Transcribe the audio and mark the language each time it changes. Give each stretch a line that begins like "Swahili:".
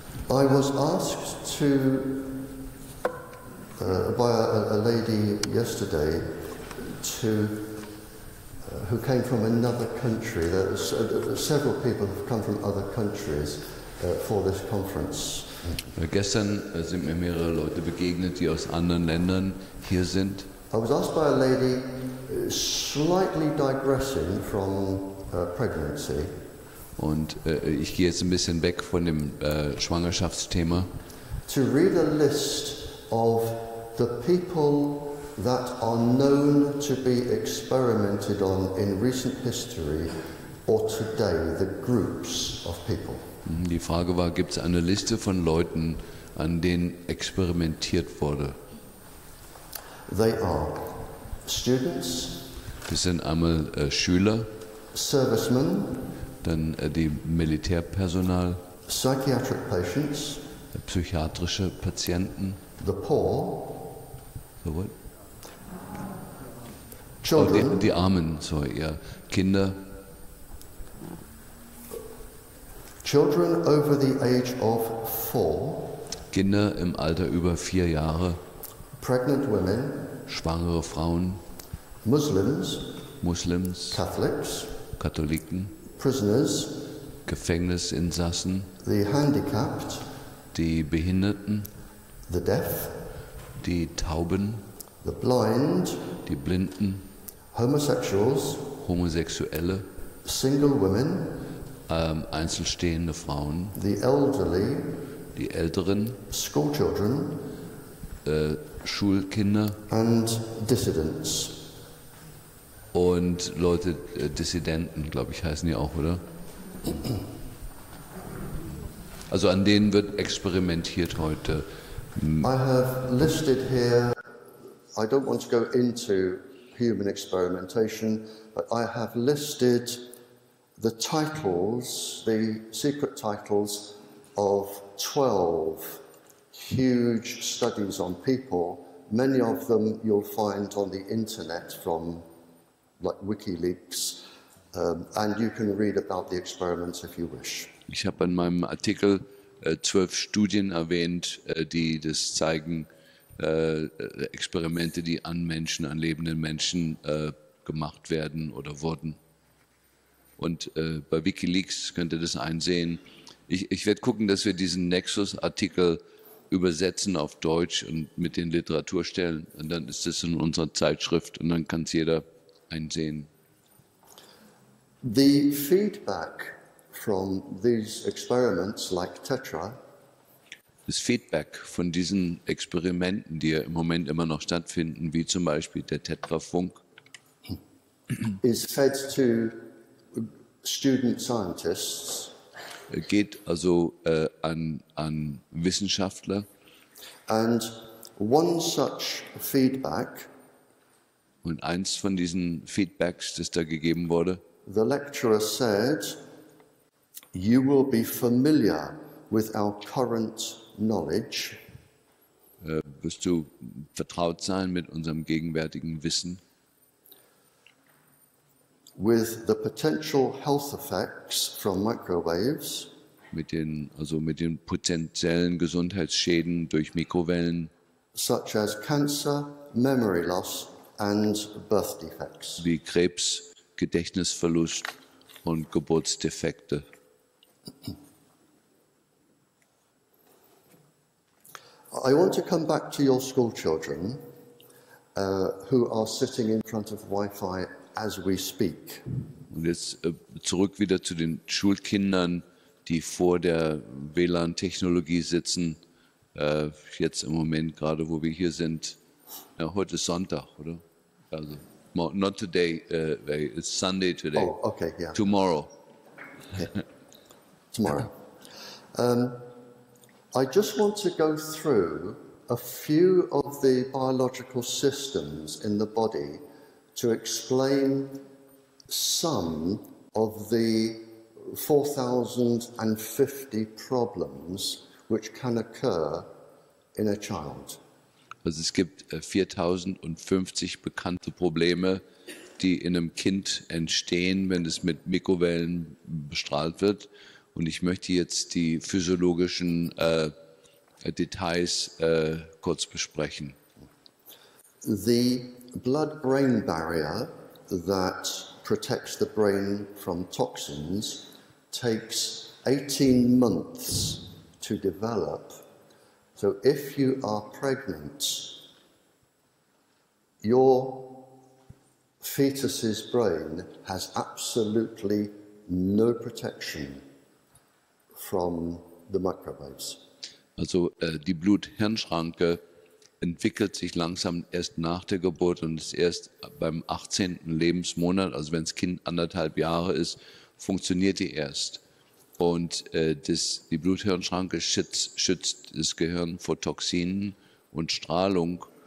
English: I was asked by a lady yesterday who came from another country. Several people have come from other countries for this conference.
German: Gestern sind mir mehrere Leute begegnet, die aus anderen Ländern hier sind.
English: I was asked by a lady, slightly digressing from pregnancy.
German: Und ich gehe jetzt ein bisschen weg von dem Schwangerschaftsthema.
English: To read a list of the people that are known to be experimented on in recent history or today, the groups of people.
German: Die Frage war, gibt es eine Liste von Leuten, an denen experimentiert wurde?
English: They are students,
German: Das sind einmal Schüler,
English: servicemen,
German: dann die Militärpersonal,
English: psychiatric patients,
German: psychiatrische Patienten,
English: the poor, so what? children,
German: Die Armen, so ja, Kinder,
English: children over the age of 4,
German: Kinder im Alter über 4 Jahre,
English: pregnant women,
German: schwangere Frauen,
English: Muslims, Muslims, Catholics,
German: Katholiken,
English: prisoners,
German: Gefängnisinsassen,
English: the handicapped,
German: die Behinderten,
English: the deaf,
German: die Tauben,
English: the blind,
German: die Blinden,
English: homosexuals,
German: Homosexuelle,
English: single women,
German: einzelstehende Frauen,
English: the elderly,
German: die Älteren,
English: school children,
German: Schulkinder
English: and dissidents.
German: und Leute, Dissidenten, glaube ich, heißen die auch, oder? Also an denen wird experimentiert heute.
English: I have listed here, I don't want to go into human experimentation, but I have listed the titles, the secret titles of 12 huge studies on people. Many of them you'll find on the internet from like WikiLeaks, and you can read about the experiments if you wish.
German: Ich habe in meinem Artikel 12 Studien erwähnt, die das zeigen, Experimente, die an Menschen, an lebenden Menschen gemacht werden oder wurden. Und bei WikiLeaks könnt ihr das einsehen. Ich werde gucken, dass wir diesen Nexus-Artikel übersetzen auf Deutsch und mit in Literatur stellen. Und dann ist das in unserer Zeitschrift und dann kann es jeder einsehen.
English: The feedback from these experiments, like Tetra,
German: Das Feedback von diesen Experimenten, die ja im Moment immer noch stattfinden, wie zum Beispiel der Tetra Funk,
English: is fed to student scientists
German: geht also an Wissenschaftler.
English: and one such feedback,
German: Und eins von diesen Feedbacks, das da gegeben wurde,
English: the lecturer said, you will be familiar with our current knowledge
German: wirst du vertraut sein mit unserem gegenwärtigen Wissen.
English: with the potential health effects from microwaves,
German: mit den potenziellen Gesundheitsschäden durch Mikrowellen,
English: such as cancer, memory loss, and birth defects.
German: wie Krebs, Gedächtnisverlust und Geburtsdefekte.
English: I want to come back to your school children who are sitting in front of Wi-Fi as we speak.
German: Und jetzt zurück wieder zu den Schulkindern, die vor der WLAN-Technologie sitzen. Jetzt im Moment, gerade wo wir hier sind. Ja, heute ist Sonntag, oder?
English: Also, not today, it's Sunday today. Oh, okay, yeah. Tomorrow. Okay. Tomorrow. I just want to go through a few of the biological systems in the body to explain some of the 4,050 problems which can occur in a child.
German: Also es gibt 4050 bekannte Probleme, die in einem Kind entstehen, wenn es mit Mikrowellen bestrahlt wird. Und ich möchte jetzt die physiologischen Details kurz besprechen.
English: The blood-brain barrier that protects the brain from toxins takes 18 months to develop. So if you are pregnant, your fetus's brain has absolutely no protection from the microwaves.
German: Also die Blut-Hirn-Schranke entwickelt sich langsam erst nach der Geburt und ist erst beim 18. Lebensmonat, also wenn das Kind 1,5 Jahre ist, funktioniert die erst. Und die Blut-Hirn-Schranke schützt das Gehirn vor Toxinen und Strahlung.